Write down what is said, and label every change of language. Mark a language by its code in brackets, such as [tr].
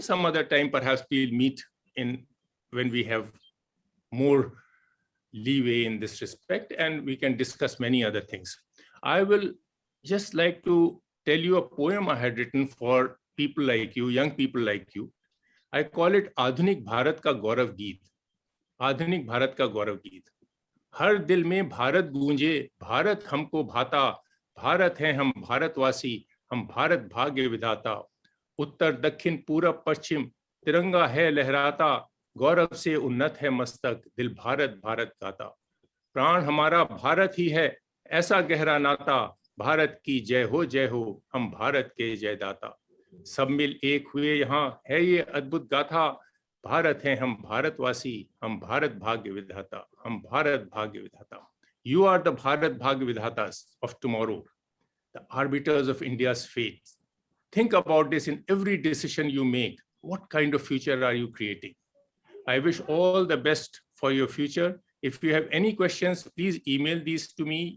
[en] Some other time, perhaps we'll meet when we have more leeway in this respect, and we can discuss many other things. I will just like to tell you a poem I had written for people like you, young people like you. I call it Adhunik Bharat Ka Gaurav Geet. [hi] आधुनिक भारत का गौरव गीत. हर दिल में भारत गूंजे, भारत हमको भाता, भारत हैं हम भारतवासी, हम भारत भाग्य विधाता. उत्तर दक्षिण पूरब पश्चिम तिरंगा है लहराता, गौरव से उन्नत है मस्तक, दिल भारत भारत गाता. प्राण हमारा भारत ही है, ऐसा गहरा नाता, भारत की जय हो, हम भारत के जयदाता. सब मिल एक हुए यहाँ, है ये अद्भुत गाथा, भारत हैं हम भारतवासी, हम भारत भाग्य विधाता, हम भारत भाग्य विधाता. [en] You are the Bharat Bhagya Vidhatas of tomorrow, the arbiters of India's fate. Think about this in every decision you make. What kind of future are you creating? I wish all the best for your future. If you have any questions, please email these to me.